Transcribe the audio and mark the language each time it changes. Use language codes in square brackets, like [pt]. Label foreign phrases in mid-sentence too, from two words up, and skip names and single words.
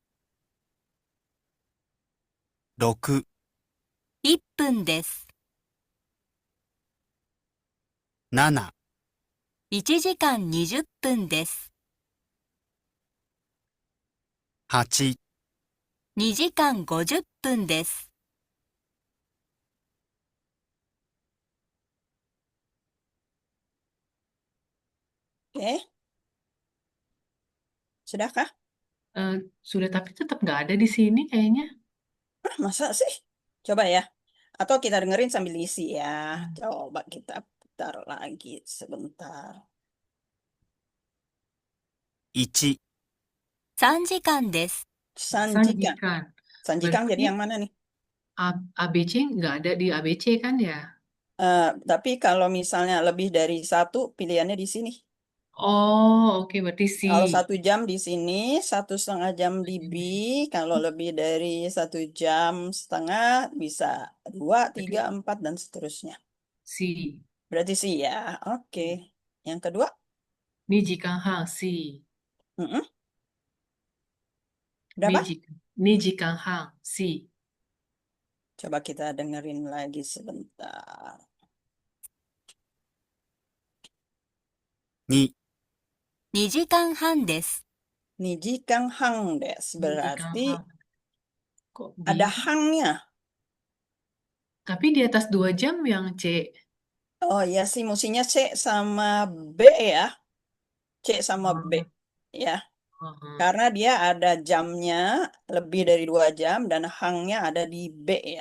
[ja] 6、 1 分です。 7、 1時間20分です。 8、 2時間50分です。 [id] Oke, sudahkah? Sudah, tapi tetap nggak ada di sini kayaknya. Masa sih? Coba ya. Atau kita dengerin sambil isi ya. Hmm. Coba kita putar lagi sebentar. [ja] 1、 3 時間です。 Sanjikan. Sanjikan. Sanjikan jadi [id] Berarti yang mana nih? ABC nggak ada di ABC kan ya? Tapi kalau misalnya lebih dari satu, pilihannya di sini. Oh, oke, berarti C. Kalau 1 jam di sini, 1,5 jam di B. Kalau lebih dari 1,5 jam, bisa 2, 3, Berarti 4, dan seterusnya. C. Berarti sih ya. Oke. Yang kedua, [ja] 2時間半 C. [id] mm-mm. Berapa? [ja] 2時間半 C. [id] Coba kita dengerin lagi sebentar. [ja] 2、 2 時間半です。 2時間半です. 2時間半 [id] Berarti kok ada B? hangnya. Tapi di atas 2 jam yang C. Oh iya sih, mestinya C sama B ya. C sama B. Oh, Ya. oh, Karena dia ada jamnya lebih dari 2 jam dan hangnya ada di B ya.